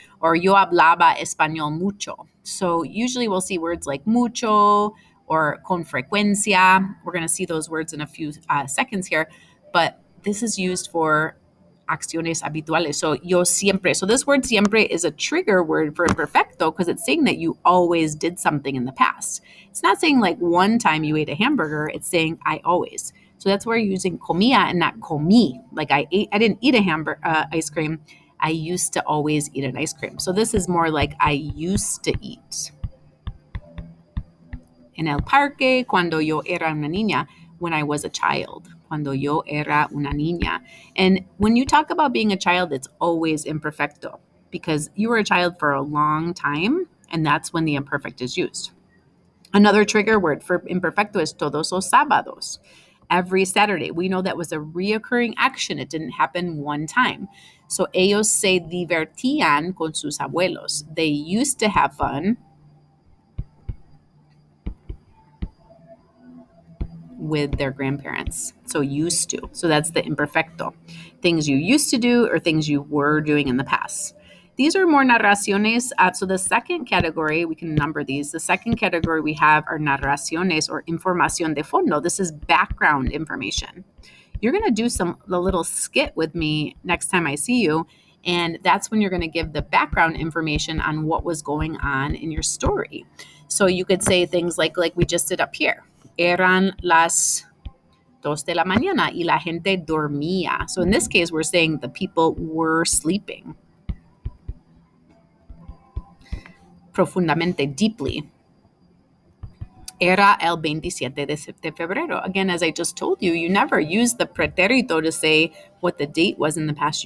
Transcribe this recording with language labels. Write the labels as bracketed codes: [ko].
[es] Or yo hablaba español mucho. [en] So usually we'll see words like mucho or con frecuencia. We're going to see those words in a few seconds here. But this is used for acciones habituales. So yo siempre. So this word siempre is a trigger word for imperfecto because it's saying that you always did something in the past. It's not saying like one time you ate a hamburger. It's saying I always. So that's where you're using comía and not comí. Like I didn't eat a ice cream. I used to always eat an ice cream. So this is more like I used to eat. [es] En el parque, cuando yo era una niña, when I was a child. Cuando yo era una niña. [en] And when you talk about being a child, it's always imperfecto because you were a child for a long time, and that's when the imperfect is used. Another trigger word for imperfecto is todos los sábados. Every Saturday. We know that was a reoccurring action. It didn't happen one time. [es] So ellos se divertían con sus abuelos. [en] They used to have fun with their grandparents. So used to. So that's the imperfecto. Things you used to do or things you were doing in the past. These are more narraciones. So the second category, we can number these. The second category we have are narraciones or información de fondo. This is background information. You're going to do a little skit with me next time I see you. And that's when you're going to give the background information on what was going on in your story. So you could say things like we just did up here. [es] Eran las 2 de la mañana y la gente dormía. [en] So in this case, we're saying the people were sleeping. [es] Profundamente, deeply. Era el 27 de febrero. [en] Again, as I just told you, you never use the pretérito to say what the date was in the past.